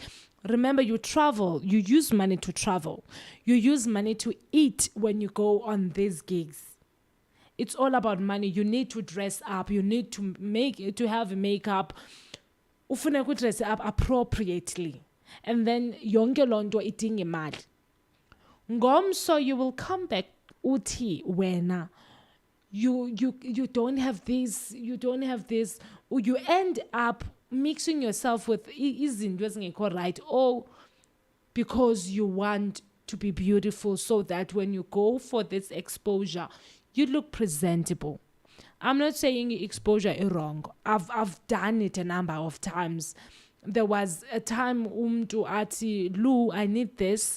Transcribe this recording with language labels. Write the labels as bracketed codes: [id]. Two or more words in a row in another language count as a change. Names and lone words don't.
[en] Remember, you travel. You use money to travel. You use money to eat when you go on these gigs. It's all about money. You need to dress up. You need to have makeup. [xh] Ufuna ku [en] dress up appropriately. And then [xh] yonke lonto idinga imali. Ngomso [en] you will come back [xh] uthi wena. [en] You don't have this. You don't have this. You end up mixing yourself with [xh] izinto ezingekho [en] right, or because you want to be beautiful so that when you go for this exposure, you look presentable. I'm not saying exposure is wrong. I've done it a number of times. There was a time [xh] umtu ati, [en] Lou, I need this.